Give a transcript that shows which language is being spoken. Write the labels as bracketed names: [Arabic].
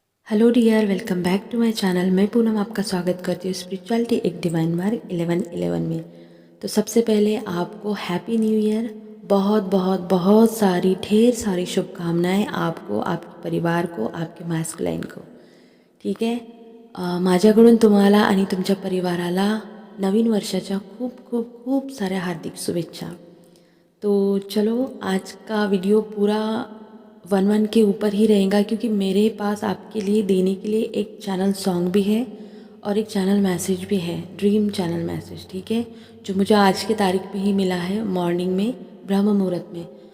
[English] Hello dear, welcome back to my channel. [Hindi] मैं पूनम आपका स्वागत करती हूँ स्पिरिचुअलिटी एक डिवाइन मार्ग 11-11 में। तो सबसे पहले आपको [English] happy new year, [Hindi] बहुत बहुत बहुत सारी ढेर सारी शुभकामनाएं आपको, आपके परिवार को, आपके मॅस्कुलाइन को। [Marathi] ठीक आहे। माझ्याकडून तुम्हाला आणि तुमच्या परिवाराला नवीन वर्षाच्या खूप खूप खूप साऱ्या हार्दिक शुभेच्छा। [Hindi] तो चलो, आज का वीडियो पूरा 1-1 के ऊपर ही रहेगा, क्योंकि मेरे पास आपके लिए देने के लिए एक चैनल सॉन्ग भी है और एक चैनल मैसेज भी है, ड्रीम चैनल मैसेज। ठीक है, जो मुझे आज की तारीख में ही मिला है, मॉर्निंग में, ब्रह्म मुहूर्त में।